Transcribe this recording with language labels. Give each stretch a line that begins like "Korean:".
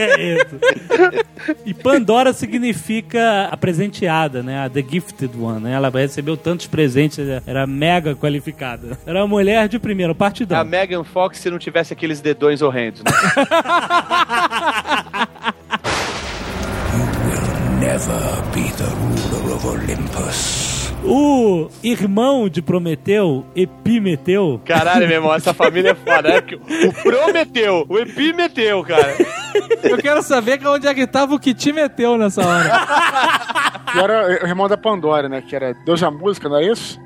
Portuguese: é isso? E Pandora significa a presenteada, né? A
English: The Gifted One,
Portuguese: né? Ela recebeu tantos presentes, era mega qualificada. Era uma mulher de primeiro partidão. A Megan Fox, se não tivesse aqueles dedões horrendos, né?
English: You will never be the ruler of Olympus.
Portuguese: O irmão de Prometeu, Epimeteu... Caralho, meu irmão, essa família é foda. É o Prometeu, o Epimeteu, cara. Eu quero saber onde é que tava o que te meteu nessa hora. Que era o irmão da Pandora, né? Que era deus da música, não é isso?